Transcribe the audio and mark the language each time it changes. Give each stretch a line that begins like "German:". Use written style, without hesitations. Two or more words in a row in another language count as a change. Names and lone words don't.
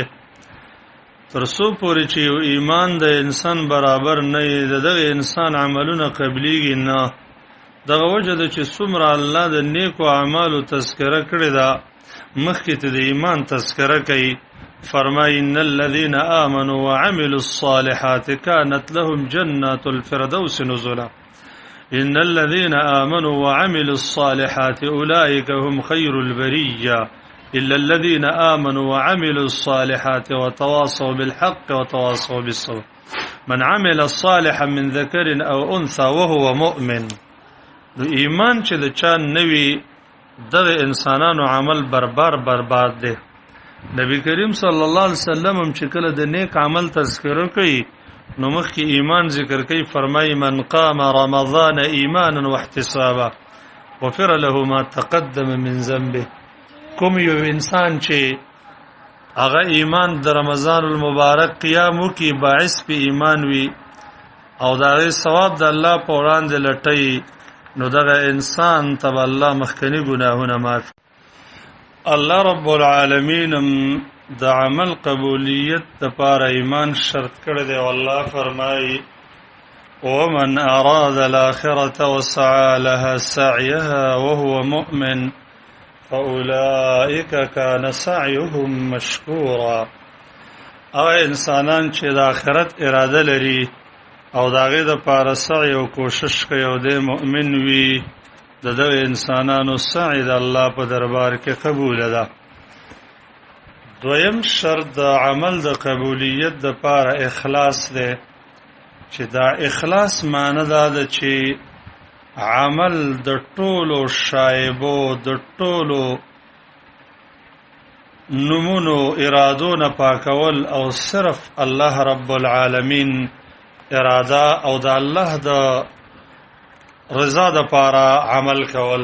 Pashto: تر څو پورې چې یو ایمان د انسان برابر نه دی دغه انسان عملونه قبليږي نه. دغه وجه د چې څومره الله د نیکو اعمالو تذکره کړی دا مخکې ته د ایمان تذکره کوي.
Arabic: فرمایي ان الذين امنوا وعملوا الصالحات كانت لهم جنات الفردوس نزلا. إن الذين آمنوا وعملوا الصالحات أولئك هم خير البرية إلا الذين آمنوا وعملوا الصالحات وتواصوا بالحق وتواصوا بالصبر من عمل صالحا من ذكر أو أنثى وهو مؤمن.
Pashto: ایمان چې د چا نوی دغه انسانانو عمل برباد دی. نبی کریم صلی الله علیه وسلم هم چې کله د نیک عمل تذکره کوي نو مخکې ایمان ذکر کوي.
Arabic: فرمایي من قام رمضان ایمانا واحتسابا غفر له ما تقدم من ذنبه.
Pashto: کوم یو انسان چې هغه ایمان د رمضان المبارک قیام وکي باعث په ایمان وي او دا ثواب د الله په وړاندې لټي نو دغه انسان ته الله مخکنی ګناهونه معاف. الله رب العالمین د عمل قبولیت د پاره ایمان شرط کړی دی.
Arabic: والله فرمایي ومن اراد الاخره وسعى لها سعيها وهو مؤمن فاولئك كان سعيهم مشكورا.
Pashto: هغه انسانان چې د آخرت اراده لري او داغه د پاره سعی او کوشش کوي او د مؤمن وي دغه انسانانو سعی د الله په دربار کې قبول ده. دویم شرط د عمل د قبولیت د پاره اخلاص ده چې دا اخلاص معنی دا ده چې عمل د ټولو شایبو د ټولو نمونو ارادو نه پاکول او صرف الله رب العالمین اراده او د الله د رضا د پاره عمل کول.